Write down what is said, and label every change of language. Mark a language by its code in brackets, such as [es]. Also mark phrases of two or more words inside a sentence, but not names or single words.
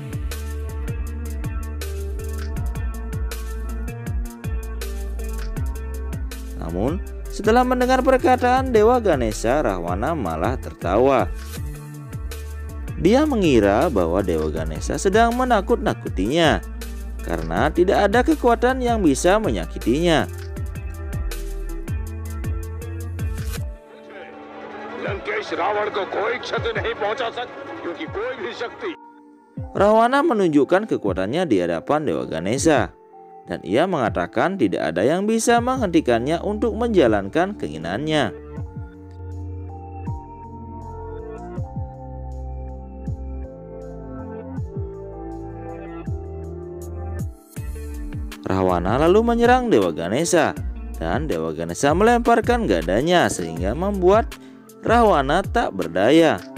[id] Namun, setelah mendengar perkataan Dewa Ganesha, Rahwana malah tertawa. Dia mengira bahwa Dewa Ganesha sedang menakut-nakutinya, karena tidak ada kekuatan yang bisa menyakitinya. [hi] लंकेश रावण को कोई क्षति नहीं पहुंचा सकती, क्योंकि कोई भी शक्ति. [id] Rahwana menunjukkan kekuatannya di hadapan Dewa Ganesha, dan ia mengatakan tidak ada yang bisa menghentikannya untuk menjalankan keinginannya. Rahwana lalu menyerang Dewa Ganesha, dan Dewa Ganesha melemparkan gadanya sehingga membuat Rahwana tak berdaya.